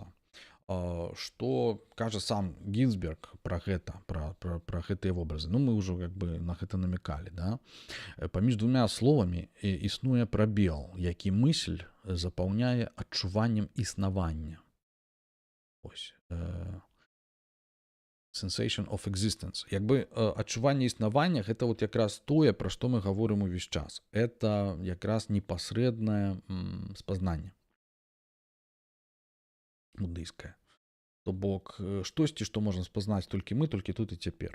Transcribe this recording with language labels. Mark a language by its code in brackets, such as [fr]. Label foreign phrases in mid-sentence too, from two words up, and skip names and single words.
[be] Што кажа сам Гінзберг пра гэта, пра гэтыя вобразы? Ну, мы ўжо як бы на гэта намякалі, да? Паміж двумя словамі існуе прабел, які мысль запаўняе адчуваннем існавання. Ось. [en] Sensation of existence. [be] Як бы адчуванне існавання гэта вот якраз тое, пра што мы гаворым увесь час. Это якраз непасрэднае спазнанне буддыйскае. То бок штосьці, што можна спазнаць толькі мы, толькі тут і цяпер.